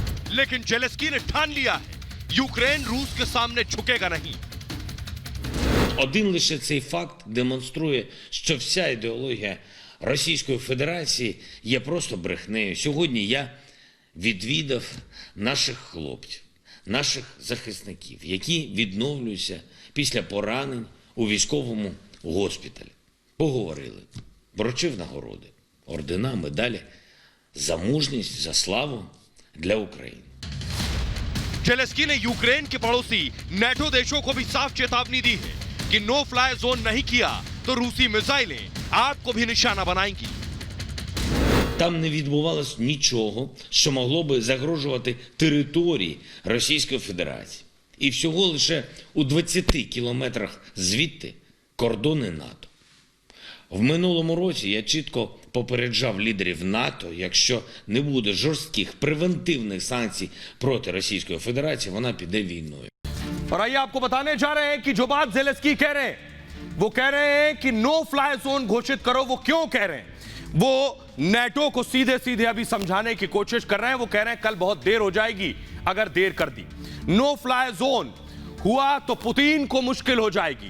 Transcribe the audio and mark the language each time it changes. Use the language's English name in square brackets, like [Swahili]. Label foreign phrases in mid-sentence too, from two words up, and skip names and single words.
[Hindi] लेकिन जेलेंस्की ने ठान लिया है, यूक्रेन रूस के सामने झुकेगा नहीं। [Ukrainian] Один лише цей факт демонструє, що вся ідеологія Російської Федерації є просто брехнею. Сьогодні я відвідав наших хлопців, наших захисників, які відновлюються після поранень у військовому госпіталі. Поговорили, вручив нагороди, ордена, медалі за мужність, за славу для України. [Hindi] जेलेंस्की ने यूक्रेन के पड़ोसी नेटो देशों को भी साफ चेतावनी दी है कि [English] no fly zone [Hindi] नहीं किया तो रूसी मिसाइलें आपको भी निशाना बनाएंगी। [Ukrainian] Там не відбувалось нічого, що могло би загрожувати території Російської Федерації. І всього лише у 20 кілометрах звідти кордони НАТО. В минулому році я чітко попереджав лідерів НАТО, якщо не буде жорстких превентивних санкцій проти Російської Федерації, вона піде війною. [Hindi] और आइए आपको बताने जा रहे हैं कि जो बात जेलेंस्की कह रहे हैं, वो कह रहे हैं कि [English] no fly zone [Hindi] घोषित करो। वो क्यों कह रहे हैं? वो नेटो को सीधे सीधे अभी समझाने की कोशिश कर रहे हैं। वो कह रहे हैं कल बहुत देर हो जाएगी अगर देर कर दी। [English] no fly zone [Hindi] हुआ तो पुतिन को मुश्किल हो जाएगी।